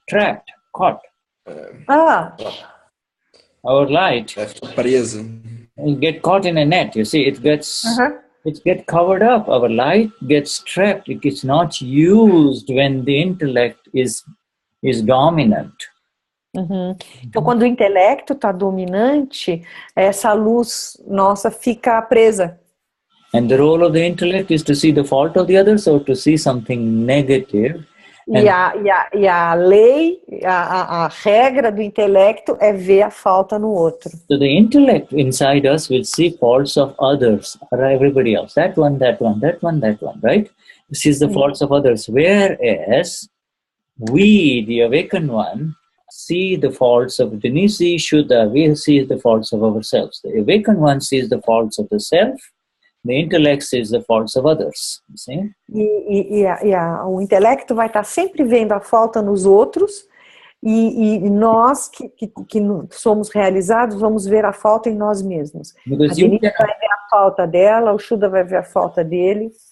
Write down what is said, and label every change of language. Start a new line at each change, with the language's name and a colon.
English: Trapped, caught. Our light
Portuguese: presa.
English: Get caught in a net. You see, it gets covered up. Our light gets trapped. It is not used when the intellect is dominant.
Portuguese: Então, quando o intelecto está dominante, essa luz nossa fica presa.
English: And the role of the intellect is to see the fault of the others or to see something negative.
Portuguese: E a lei, a regra do intelecto é ver a falta no outro.
English: So the intellect inside us will see faults of others or everybody else. That one, right? It sees the faults of others. Whereas we, the awakened one, see the faults of Denize, Shuddha. We see the faults of ourselves. The awakened one sees the faults of the self. The intellect sees the faults of others. You see?
Portuguese: O intelecto vai estar sempre vendo a falta nos outros e nós que somos realizados vamos ver a falta em nós mesmos. A Denize vai ver a falta dela, o Shuddha vai ver a falta dele.